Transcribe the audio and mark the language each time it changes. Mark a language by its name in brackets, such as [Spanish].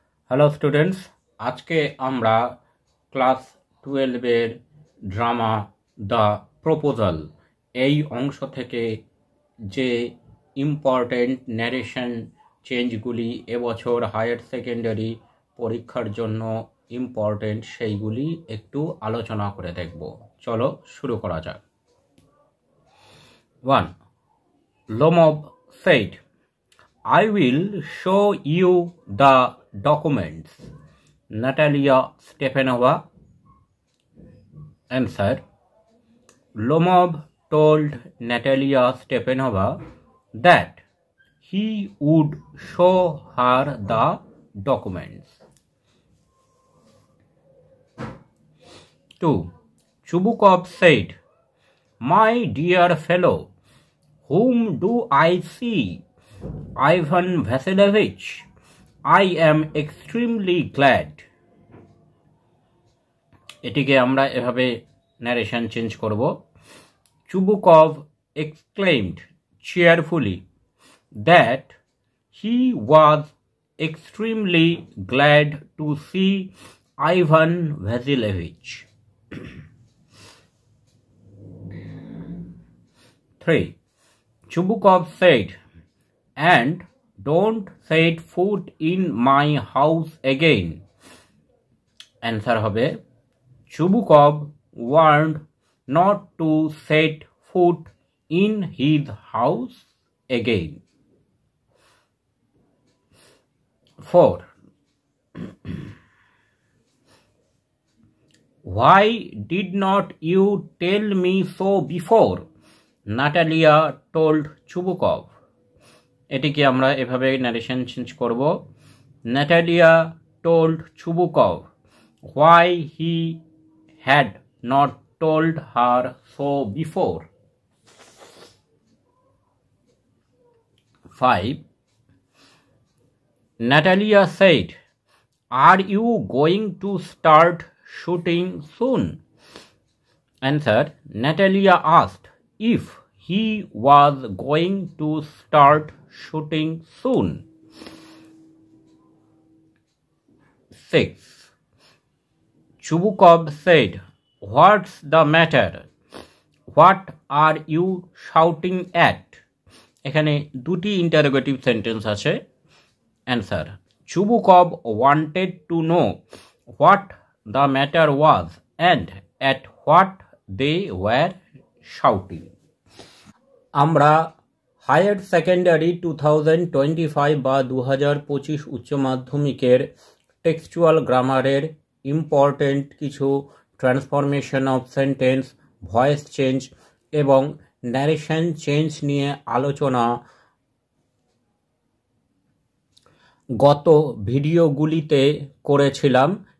[Bangla] Hello students, আজকে আমরা class 12-এর drama the proposal এই অংশ থেকে যে ইম্পর্টেন্ট ন্যারেশন চেঞ্জগুলি এবছর হায়ার সেকেন্ডারি পরীক্ষার জন্য ইম্পর্টেন্ট সেইগুলি একটু আলোচনা করে দেখব। চলো শুরু করা যাক। 1. [English] Lomov said, I will show you the documents. Natalia Stepanova. Answer. Lomov told Natalia Stepanova that he would show her the documents. 2. Chubukov said, My dear fellow, whom do I see? Ivan Vasilievich, I am extremely glad. [Bangla] এটিকে আমরা এভাবে narration change করব। [English] Chubukov exclaimed cheerfully that he was extremely glad to see Ivan Vasilievich. 3. Chubukov said, and don't set foot in my house again. Answer হবে, Chubukov warned not to set foot in his house again. 4. Why did not you tell me so before? Natalia told Chubukov. [Bangla] এটিকে আমরা এভাবে narration change করব। [English] Natalia told Chubukov why he had not told her so before. 5. Natalia said, Are you going to start shooting soon? Answer. Natalia asked if he was going to start shooting soon. 6. Chubukov said, What's the matter? What are you shouting at? [Bangla] এখানে দুটি interrogative sentence আছে। [English] Answer. Chubukov wanted to know what the matter was and at what they were shouting. [Bangla] আমরা higher secondary 2025 বা 2025 উচ্চ মাধ্যমিকের textual গ্রামারের important কিছু transformation of sentence, voice change এবং ন্যারেশন চেঞ্জ নিয়ে আলোচনা গত ভিডিওগুলিতে করেছিলাম।